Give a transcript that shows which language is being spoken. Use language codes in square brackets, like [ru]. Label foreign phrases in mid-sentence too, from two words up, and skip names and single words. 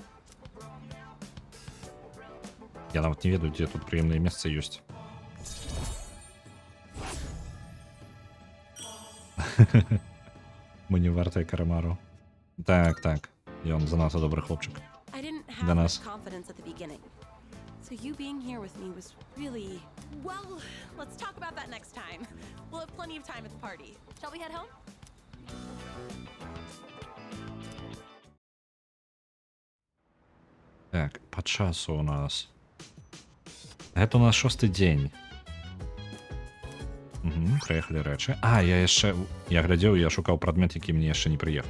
[be] Я нават не ведаю, дзе тут прыемнае месца ёсць. Мы не вартыя карамару. Так, так. Ён занадта добры хлопчык. Для нас. [en] So you being here with me was really... Well, let's talk about that next time. We'll have plenty of time at the party. Shall we head home? [be] Так, по часу у нас. Это у нас 6-й дзень. Угу, прыехалі рэчы. А, я яшчэ... Я глядзеў, я шукаў прадмет, які мне яшчэ не прыехаў.